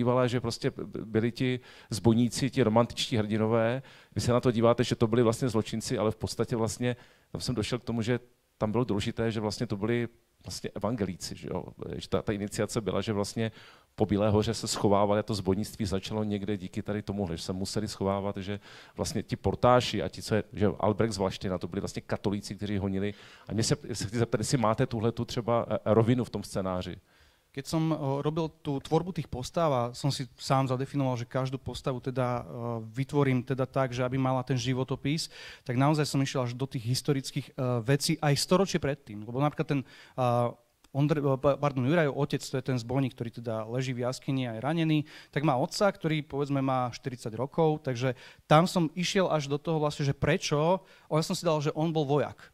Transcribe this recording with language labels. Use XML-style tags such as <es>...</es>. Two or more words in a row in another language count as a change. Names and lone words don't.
<cs>dívala, že prostě byli ti zbojníci, ti romantičtí hrdinové, vy se na to díváte, že to byli vlastně zločinci, ale v podstatě vlastně tam jsem došel k tomu, že tam bylo důležité, že vlastně to byli vlastně evangelíci, že ta iniciace byla, že vlastně po Bílé hoře se schovávali a to zbojnictví začalo někde díky tady tomuhle, že se museli schovávat, že vlastně ti portáši a ti, co je, že Albrecht z Vlaština, to byli vlastně katolíci, kteří honili. A mě se chci zeptat, jestli máte tuhletu třeba rovinu v tom scénáři.</cs> <sk>Keď som robil tú tvorbu tých postáv a som si sám zadefinoval, že každú postavu teda vytvorím teda tak, že aby mala ten životopis, tak naozaj som išiel až do tých historických vecí aj storočie predtým. Lebo napríklad ten Jurajov otec, to je ten zbojník, ktorý teda leží v jaskyni a je ranený, tak má otca, ktorý povedzme má 40 rokov, takže tam som išiel až do toho vlastne, že prečo, ja som si dal, že on bol vojak.</sk>